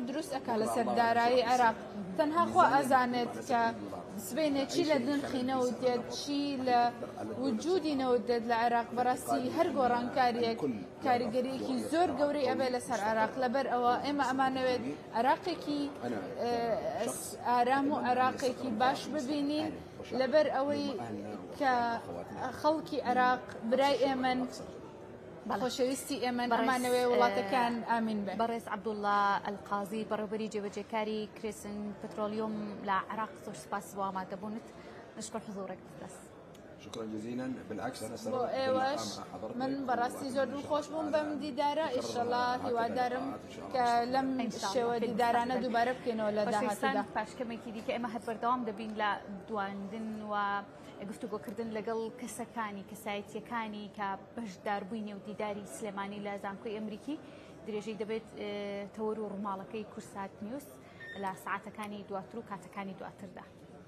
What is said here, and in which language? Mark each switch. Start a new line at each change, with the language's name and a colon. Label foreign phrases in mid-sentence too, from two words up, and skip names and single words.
Central Kurdish: دروست ئەکا لەسەر دارایی عێراق تەنها خوا ئەزانێت کە سبێنێ چی لە نرخی نەوت دێت چی لە وجودی نەوت دێت لە عێراق بەڕاستی هەر گۆڕانکاریەک کاریگەریەکی زۆر گەورەی ئەبێ لەسەر عێراق لەبەر ئەوە ئێمە ئەمانەوێت عێراقێکی ئارام و عێراقێکی باش ببینین لەبەر ئەوەی کە خەڵکی عێراق برای ئێمەن خۆشەویستی ئێمە ئەمانەوێ وڵاتەکان ئامین بێ. بەڕێز عەبدوڵڵا ئەلقازی بەڕێوەبەری جێبەجێکاری کرێسن پترۆلیۆم لە عێراق زۆر سپاس بۆ ئامادەبوونت
Arabic: نشکر حضورك بس. شكرا جزيلا بالعكس انا
Central Kurdish: بۆ ئێوەش من بەڕاستی زۆر دڵخۆش بووم بەم دیدارە ئیشەڵا هیوادارم کە لەم شێوە دیدارانە دووبارە بکەینەوە لە داهاتوودا. پاشکەمێکی دیکە ئێمە هەر بەردەوام دەبین لە دواندن و گفتوگۆکردن لەگەڵ کەسەکانی کەسایەتیەکانی کە بەشداربووینە و دیداری سلێمانی لە زانکۆی ئەمریکی درێژەی دەبێت تەوەر و ڕووماڵەکەی کورسات نیوز لە ساعاتەکانی دواتر و کاتەکانی دواتردا.